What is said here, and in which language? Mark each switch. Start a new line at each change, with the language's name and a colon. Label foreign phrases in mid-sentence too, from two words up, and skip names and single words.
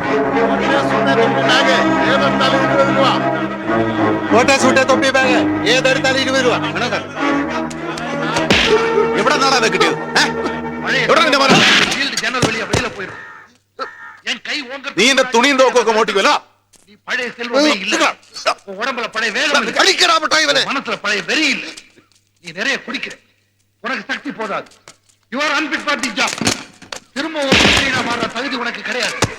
Malayalam: ഏതെടുത്താലും 20 രൂപ. എവിടെ നിന്നാണ് അത് കിട്ടിയത്? എവിടെ നിന്റെ മോനെ? നീ എന്റെ തുണിയും തോക്കൊക്കെ മോട്ടിക്കുമല്ലോ.
Tamil: கடிக்கிறா மிட்டாய் இவனே. மனசுல பழைய வெறி இல்ல. நீ நிறைய குடிக்கிற, உனக்கு சக்தி போதாது.
English: You are unfit for the job.
Tamil: திரும்ப ஒரு மனிதனா மாற தகுதி உனக்கு கிடையாது.